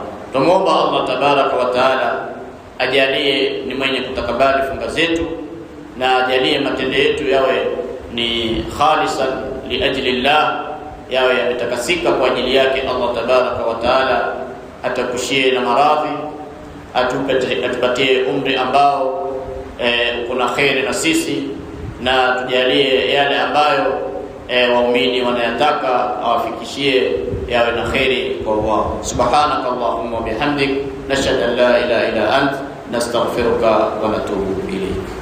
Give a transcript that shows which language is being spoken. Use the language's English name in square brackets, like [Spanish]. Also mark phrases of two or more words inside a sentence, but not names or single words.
[Swahili] Tumuomba Allah [Arabic] تبارك وتعالى [Swahili] ajalie ni mwenye kutakabali funga zetu, na ajalie matendo yetu yawe ni [Arabic] خالصا لأجل الله, [Swahili] yawe yametakasika kwa ajili yake Allah [Arabic] تبارك وتعالى. [Swahili] Atakushie na maradhi, atupatie umri ambao kuna khairi na sisi, na tujalie yale ambayo waumini wanayataka awafikishie yawe na khairi kwa wao. [Arabic] سبحانك اللهم وبحمدك، نشهد أن لا إله إلا أنت، نستغفرك ونتوب إليك.